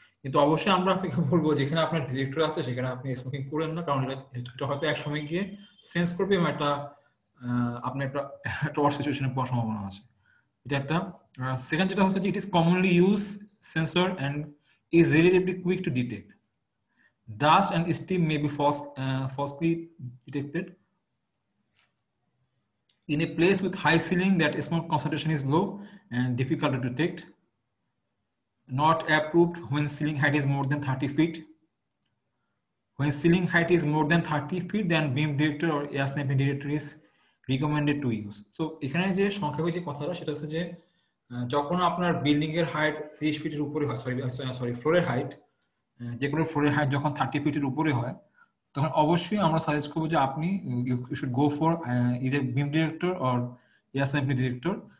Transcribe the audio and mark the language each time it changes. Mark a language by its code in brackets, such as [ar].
[bn] কিন্তু অবশ্যই আমরা আপনাকে বলবো যেখানে আপনার ডিরেক্টর আছে সেখানে আপনি স্মোকিং করেন না, কারণ এটা হয়তো এক সময় গিয়ে সেন্স করবে এবং একটা আপনার একটা ওয়ার্স সিচুয়েশনে পাওয়ার সম্ভাবনা আছে। এটা একটা। [en] second [bn] যেটা হচ্ছে যে [en] It is commonly use sensor and is relatively quick to detect. Dust and steam may be falsely detected in a place with high ceiling that smoke concentration is low and difficult to detect. Not approved when ceiling height is more than 30 feet. When ceiling height is more than 30 feet, then beam detector or air sampling detector is recommended to use. [bn] So এখানে যে সংক্ষেপে যে কথাটা সেটা হচ্ছে যে যখন আপনার বিল্ডিং এর হাইট 30 ফিটের উপরে হয়, সরি ফ্লোরের হাইট, যে কোনো ফ্লোরের হাইট যখন 30 ফিটের উপরে হয়, তখন অবশ্যই আমরা সাজেস্ট করবো যে আপনি [en] You should go for either beam director or air sampling director.